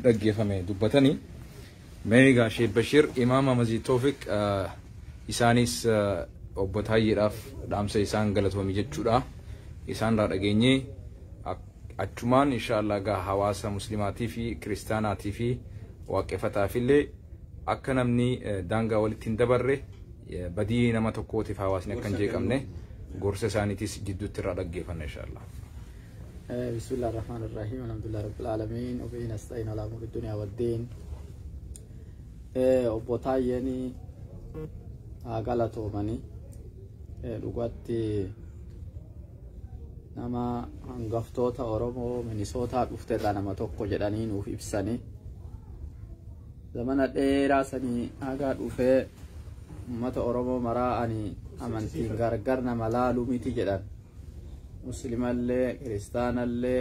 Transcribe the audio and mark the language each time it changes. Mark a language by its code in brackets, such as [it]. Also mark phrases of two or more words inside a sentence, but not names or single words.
[om] dhaggeeffame dubbatanii mee egaa Sheikh Bashir imaama Masjid Tawfiq isaanis obbo Taayyeedhaaf dhaamsa isaan galatoomii jechuudha isaanirraa dhageenyee achumaan inshallah gaa hawaasa muslimaatii fi kiristaanaatii fi waaqeffataaf illee akka namni daangaa walitti hin dabarre badii nama tokkootiif hawaasni akka hin jeeqamne gorsa isaaniitis jidduutti irraa dhaggeeffanna inshallah. [ar] بسم الله الرحمن الرحيم الحمد لله رب العالمين وبه نستعين على امور الدنيا والدين [om] obbo Taayyeen galatoomanii dhugatti nama hangaftoota Oromoo Minisootaa dhufteerraa nama tokko jedhanii nuuf ibsanii zamana dheeraa sanii haga dhufee ummata Oromoo maraa'anii amantiin gargar nama laaluu miti jedhan muslimallee kiristaanallee